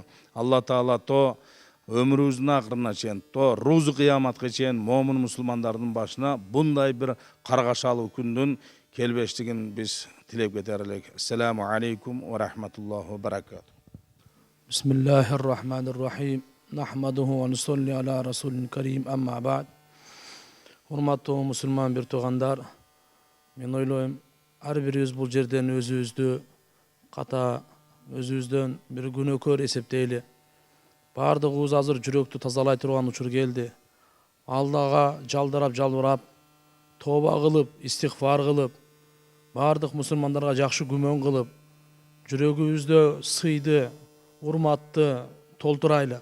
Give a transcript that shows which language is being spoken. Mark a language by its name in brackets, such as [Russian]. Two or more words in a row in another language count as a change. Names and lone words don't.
[Kyrgyz] Алла Таала то өмүрүбүздүн акырына чейин, то рузу кыяматка чейин момун мусулмандардын башына bunday бир каргашалуу күндүн келбештигин биз тилеп кетер элек. [Arabic] السلام عليكم ورحمة الله وبركاته. بسم الله الرحمن الرحيم. نحمده ونصلي على الرسول الكريم أما بعد. [Kyrgyz] Урматтуу мусулман бир туугандар, мен ойлойм, ар бирибиз бул жерден өзүбүздү ката, өзүбүздөн бир күнөөкөр эсептейли. Бардыгыбыз азыр жүрөктү тазалай турган учур келди. Аллага жалдарап, жалбырап, тоба кылып, истигфар кылып, бардык мусулмандарга жакшы күмөн кылып, жүрөгүбүздө сыйды, урматты толтурайлы.